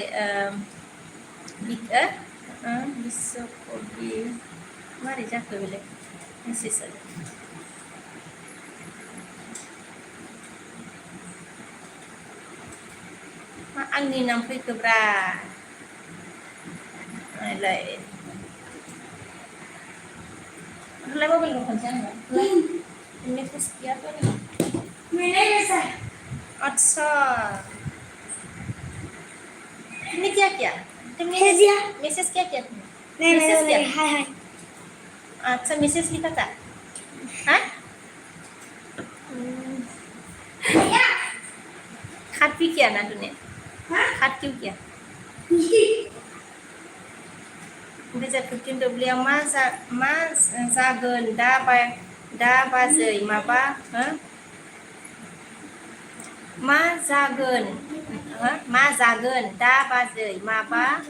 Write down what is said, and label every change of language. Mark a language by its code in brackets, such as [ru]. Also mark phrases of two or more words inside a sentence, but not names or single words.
[brx] बिस्वकबि मारै जाखो बेलाय मेसेजआ मा आंनि नाम फैखोब्रा नायलाय मबाइल दं खनसे आंनो मेसेज गैया तो [hi] मैंने जैसा अच्छा तुमने क्या किया भेज दिया मैसेज क्या किया तुमने नहीं मैसेज नहीं किया नहीं हाय हाय अच्छा मैसेज लिखा था हाँ खात भी किया ना तूने खात क्यों किया [brx] ओमफ्राय जा 15W मा जागोन दा बाजै मा जागोन मा जागोन दा बाजै माबा